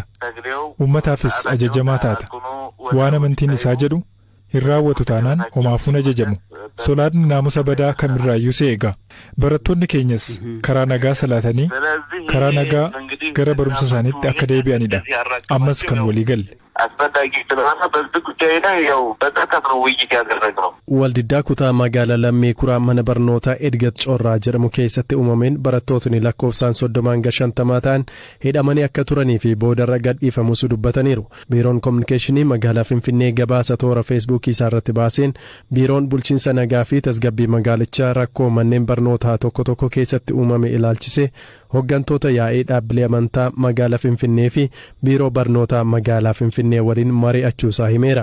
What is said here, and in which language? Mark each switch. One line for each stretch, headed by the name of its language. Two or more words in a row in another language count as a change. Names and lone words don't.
Oromo: Uummataafis ajajamaa taata. Waan amantiin isaa jedhu hin raawwatu taanaan homaafuun ajajamu. Solaadni naamusa badaa kamirraayyuu si eega. Barattoonni keenyas karaa nagaa salaatanii karaa nagaa gara barumsa isaaniitti akka deebi'anidha. Ammas kan walii galle.
Amharic: አስፈላጊ ስለሆነ በዚህ ጉዳይ ላይ ያው በጣም ነው ውይይት ያደረግነው።
Oromo: Waldiddaa kutaa magaalaa Lammii Kuraa mana barnootaa Edgat Corraa jedhamu keessatti uumameen barattootni lakkoofsaan 30 ta'an hidhamanii akka turanii fi boodarra gadhiifamus dubbataniiru. Biiroon Kominikeeshinii magaalaa Finfinnee gabaasa toora Feesbuukii isaarratti baaseen biiroon bulchiinsa nagaa fi tasgabbii magaalichaa rakkoo manneen barnootaa tokko keessatti uumame ilaalchise hooggantoota yaa'ii dhaabbilee amantaa magaalaa Finfinnee fi biiroo barnootaa magaalaa Finfinnee waliin mari'achuusaa himeera.